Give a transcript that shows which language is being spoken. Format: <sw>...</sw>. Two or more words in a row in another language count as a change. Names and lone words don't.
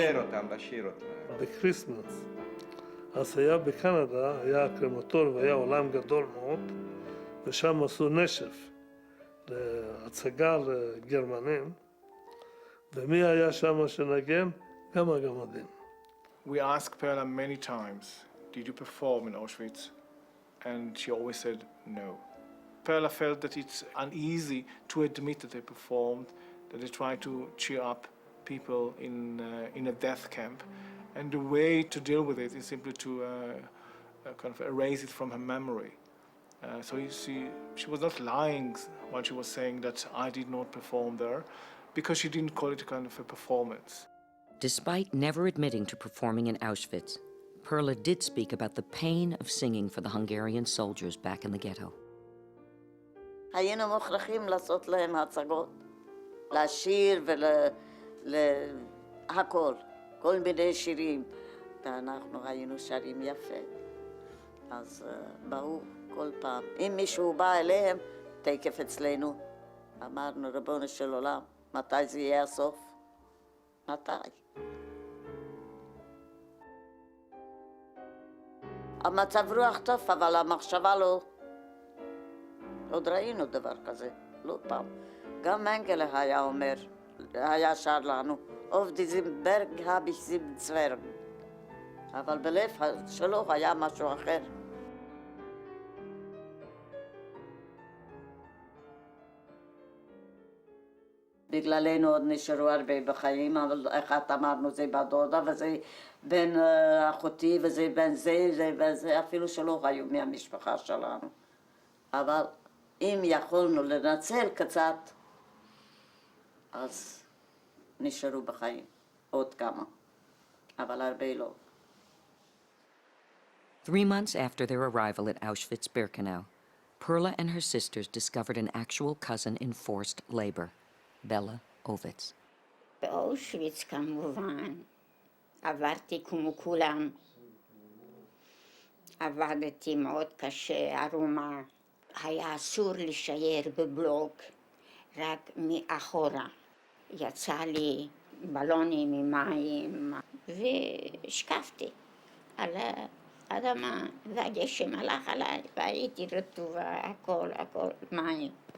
<he>לבדר אותם, לשיר אותם. בקריסמס, אז היה בקנדה, היה הקרמטור והיה עולם גדול מאוד, ושם עשו נשף להצגה לגרמנים, ומי היה שם שנגן? גם הגמדים.</he> <en>We asked Perla many times, did you perform in Auschwitz? And she always said no. Perla felt that it's uneasy to admit that they performed, that they tried to cheer up people in a death camp. And the way to deal with it is simply to kind of erase it from her memory. So you see, she was not lying when she was saying that I did not perform there, because she didn't call it a kind of a performance. Despite never admitting to performing in Auschwitz, Perla did speak about the pain of singing for the Hungarian soldiers back in the ghetto.</en> <he>היינו מוכרחים לעשות להם הצגות, לשיר ולהכל, כל מיני שירים, ואנחנו היינו שרים יפה. אז באו כל פעם. אם מישהו בא אליהם, תקף אצלנו. אמרנו, ריבונו של עולם, מתי זה יהיה הסוף? מתי? המצב רוח טוב, אבל המחשבה לא. עוד ראינו דבר כזה, לא פעם. גם מנגלה היה אומר, היה שר לנו,</he> <de>auf diesem Berg habe ich 7 Zwerge.</de> <he>אבל בלב שלו היה משהו אחר. בגללנו עוד נשארו הרבה בחיים, אבל אחת אמרנו זה בדודה וזה בן אחותי וזה בן זה וזה, אפילו שלא היו מהמשפחה שלנו. אבל אם יכולנו לנצל קצת, אז נשארו בחיים, עוד כמה, אבל הרבה לא.</he> <en>3 months after their arrival at Auschwitz-Birkenau, Perla and her sisters discovered an actual cousin in forced labor, Bella Oviץ.</en> <he>באושוויץ כמובן, עברתי כמו כולם. עבדתי מאוד קשה, ערומה. היה אסור להישאר בבלוק, רק מאחורה. יצא לי בלונים עם מים, והשקפתי על האדמה, והגשם הלך עליי, והייתי רטובה, הכל מים.</he>